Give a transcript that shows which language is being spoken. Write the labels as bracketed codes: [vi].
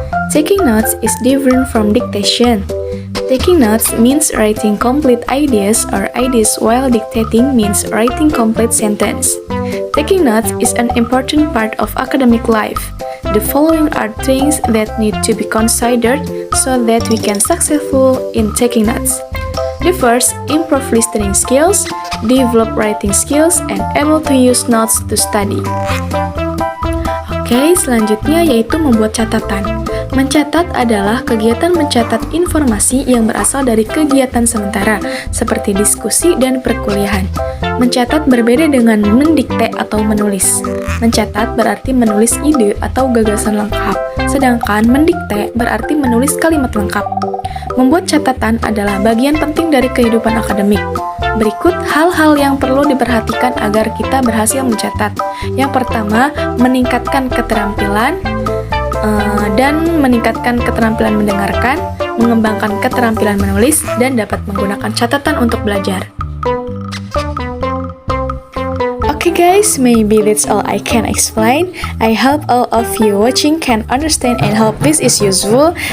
[en] Taking notes is different from dictation. Taking notes means writing complete ideas, or ideas while dictating means writing complete sentence. Taking notes is an important part of academic life. The following are things that need to be considered so that we can successful in taking notes. The first, improve listening skills, develop writing skills, and able to use notes to study. [id] Oke, selanjutnya yaitu membuat catatan. Mencatat adalah kegiatan mencatat informasi yang berasal dari kegiatan sementara, seperti diskusi dan perkuliahan. Mencatat berbeda dengan mendikte atau menulis. Mencatat berarti menulis ide atau gagasan lengkap, sedangkan mendikte berarti menulis kalimat lengkap. Membuat catatan adalah bagian penting dari kehidupan akademik. Berikut hal-hal yang perlu diperhatikan agar kita berhasil mencatat. Yang pertama, meningkatkan keterampilan dan meningkatkan keterampilan mendengarkan, mengembangkan keterampilan menulis, dan dapat menggunakan catatan untuk belajar. [en] Okay guys, maybe that's all I can explain. I hope all of you watching can understand and hope this is useful.